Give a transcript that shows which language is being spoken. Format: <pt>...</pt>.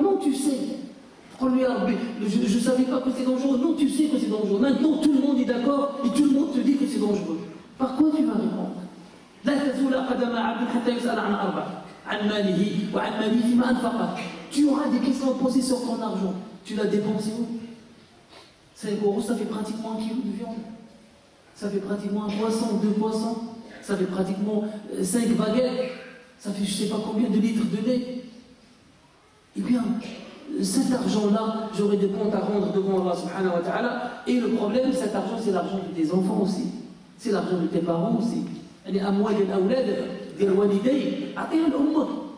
<fr>Non, tu sais.</fr> <ar>تقول لي يا ربي</ar> <fr>je ne savais pas que c'est dangereux? Non, tu sais que c'est dangereux. Maintenant tout le monde est d'accord et tout le monde te dit que c'est dangereux. Par quoi tu vas répondre?</fr> <ar>لا تزول قدم عبد حتى يسأل عن أربع، عن ماله وعن ماله فيما أنفقه.</ar> <fr>Tu auras des questions à poser sur ton argent. Tu l'as dépensé où? 5 euros, ça fait pratiquement 1 kilo de viande. Ça fait pratiquement un poisson, 2 poissons. Ça fait pratiquement 5 baguettes. Ça fait je ne sais pas combien de litres de lait. Eh bien, cet argent-là, j'aurai des comptes à rendre devant Allah subhanahu wa ta'ala. Et le problème, cet argent, c'est l'argent de tes enfants aussi. C'est l'argent de tes parents aussi.</fr> <ar>أموال الأولاد ديال الوالدين أعطيها لأمك.</ar>